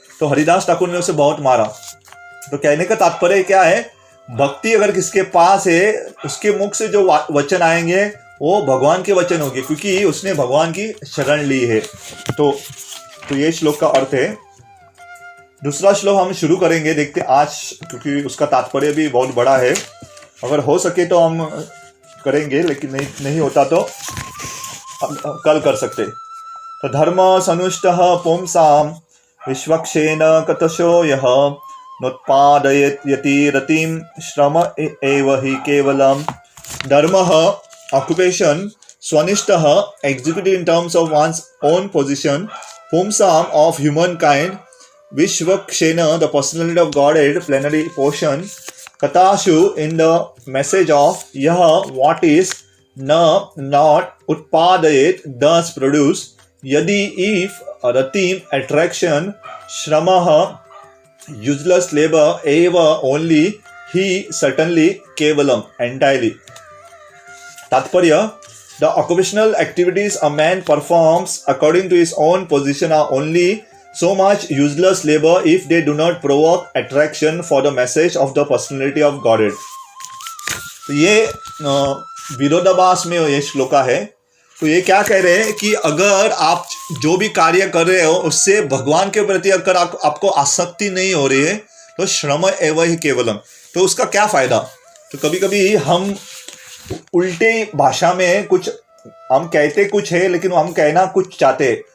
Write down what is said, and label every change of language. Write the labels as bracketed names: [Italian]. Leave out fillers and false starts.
[Hindi] तो हरिदास ठाकुर ने उसे बहुत मारा। तो कहने का तात्पर्य क्या है, भक्ति अगर किसके पास है उसके मुख से जो वचन आएंगे वो भगवान के वचन होंगे, क्योंकि उसने भगवान की शरण ली है। तो ये श्लोक का अर्थ है। दूसरा श्लोक हम शुरू करेंगे, देखते आज, क्योंकि उसका तात्पर्य भी बहुत बड़ा है। अगर हो सके तो हम करेंगे, लेकिन नहीं होता तो कल कर सकते। [Sanskrit] तो धर्म सनुष्टः पुंसां विश्वक्षेन कतशो यः नोत्पादयति रतिं श्रम एव हि केवलम्। धर्मः [English] occupation, [Sanskrit] swanishtaha [English] executed in terms of one's own position, [Sanskrit] pumsam [English] of humankind, [Sanskrit] vishwakshena [English] the personality of Godhead plenary portion, [Sanskrit] katashu [English] in the message of yah what is, na not, [Sanskrit] utpadayet [English] thus produce, yadi if, [Sanskrit] ratim [English] attraction, [Sanskrit] shramah [English] useless labor, eva only, he certainly, [Sanskrit] kevalam [English] entirely. तात्पर्य, the occupational activities a man performs according to his own position are only so much useless labor if they do not provoke attraction for the message of the personality of Godhead. [Hindi] तो ये विरोधाभास में ये श्लोका है। तो ये क्या कह रहे हैं कि अगर आप जो भी कार्य कर रहे हो उससे भगवान के प्रति अगर आपको आसक्ति नहीं हो रही है तो [Sanskrit] श्रम एवं ही केवलम, [Hindi] तो उसका क्या फायदा। तो कभी कभी हम उल्टे भाषा में कुछ हम कहते कुछ है लेकिन हम कहना कुछ चाहते हैं।